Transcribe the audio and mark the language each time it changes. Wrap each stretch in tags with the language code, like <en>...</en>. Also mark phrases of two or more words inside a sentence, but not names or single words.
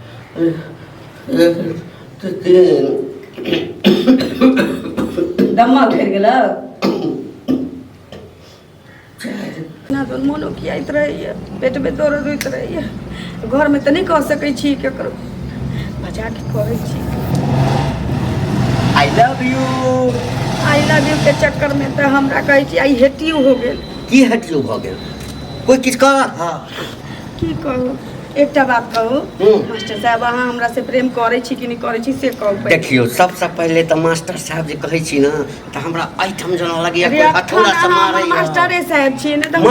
<mai>दम्मा घेर गेला ना तो मोनो कियाइत रहैया पेट में दर्द होइत रहैया घर में तो नहीं कह सकै छी केकरो बजा के कहै छी</mai> <en>I love you</en> <mai>के चक्कर में तो हमरा कहै छी</mai> <en>I hate you</en> <mai>हो गेल की</mai> <en>hate you</en> <mai>हो गेल कोई किछ कहत हां की कहू एकटा बात कहू मास्टर साहब अहाँ हमरा से प्रेम करै छी कि नहीं करै छी से कहू देखियो सबसे पहले तो मास्टर साहब जे कहै छी ना तो हमरा आइटम जना लगैया कोई हथौड़ा से मारै मास्टर साहब छी ने तो</mai>